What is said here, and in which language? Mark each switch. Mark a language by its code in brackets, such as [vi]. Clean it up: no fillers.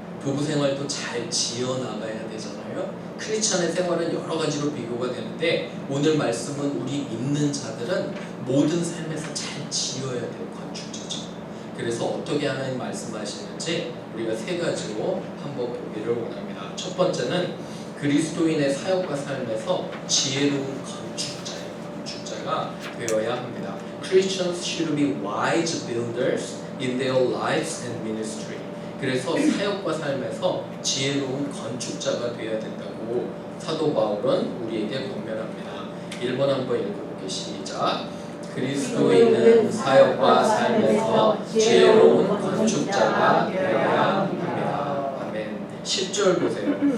[ko] 부부 생활도 잘 지어나가야 되잖아요. 크리스찬의 생활은 여러 가지로 비교가 되는데 오늘 말씀은 우리 믿는 자들은 모든 삶에서 잘 지어야 될 건축자죠. 그래서 어떻게 하나님 말씀하시는지 우리가 세 가지로 한번 보기를 원합니다. 첫 번째는 그리스도인의 사역과 삶에서 지혜로운 건축자가 되어야 합니다. [en] Christians should be wise builders in their lives and ministry. [ko] 그래서 사역과 삶에서 지혜로운 건축자가 되어야 된다고 사도 바울은 우리에게 권면합니다. 1번 한번 읽어보기 시작. 그리스도인은 사역과 삶에서 지혜로운 건축자가 되어야 합니다. 아멘. 10절 보세요.